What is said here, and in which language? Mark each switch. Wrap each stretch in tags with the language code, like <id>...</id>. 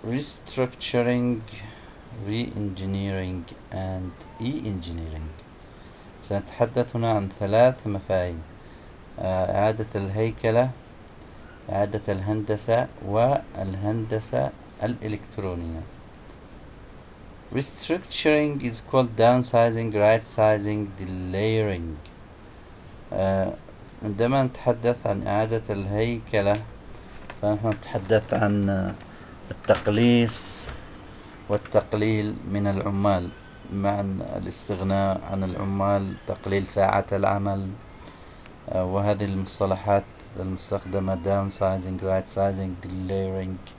<en>Restructuring, Reengineering and Engineering.</en> <ar>سنتحدث هنا عن 3 مفاهيم: إعادة الهيكلة، إعادة الهندسة، والهندسة الإلكترونية.</ar> <en>Restructuring is called downsizing, right sizing, delayering.</en> <ar>عندما نتحدث عن إعادة الهيكلة فنحن نتحدث عن التقليص والتقليل من العمال مع الاستغناء عن العمال، تقليل ساعات العمل، وهذه المصطلحات المستخدمة</ar> <en>downsizing, right sizing, delayering.</en>